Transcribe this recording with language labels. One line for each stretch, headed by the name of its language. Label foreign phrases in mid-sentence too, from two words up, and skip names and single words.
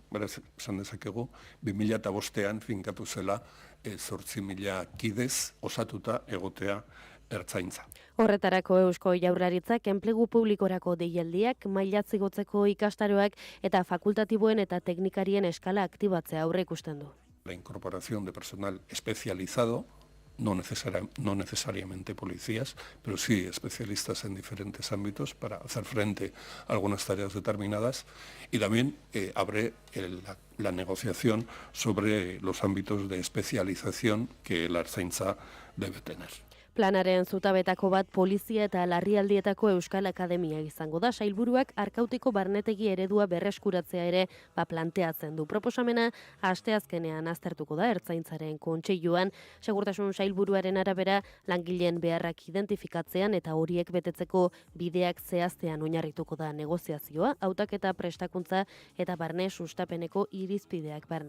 Basque: Beraz, esan dezakegu, 2005ean finkatu zela 8.000 kidez osatuta egotea ertzaintza. Horretarako Eusko Jaurlaritzak enplegu publikorako deialdiak, mailatzigotzeko ikastaroak eta fakultatiboen eta teknikarien eskala aktibatzea aurreikusten du.
Spanish: La incorporación de personal especializado, no necesariamente policías, pero sí especialistas en diferentes ámbitos para hacer frente a algunas tareas determinadas, y también abre la negociación sobre los ámbitos de especialización que la Ertzaintza debe tener.
Basque: Planaren zutabetako bat polizia eta larrialdietako Euskal Akademia izango da. Sailburuak arkautiko barnetegi eredua berreskuratzea ere planteatzen du. Proposamena asteazkenean aztertuko da Ertzaintzaren kontseiluan. Segurtasun sailburuaren arabera langileen beharrak identifikatzean eta horiek betetzeko bideak zehaztean oinarrituko da negoziazioa, hautaketa prestakuntza eta barne sustapeneko irizpideak barne.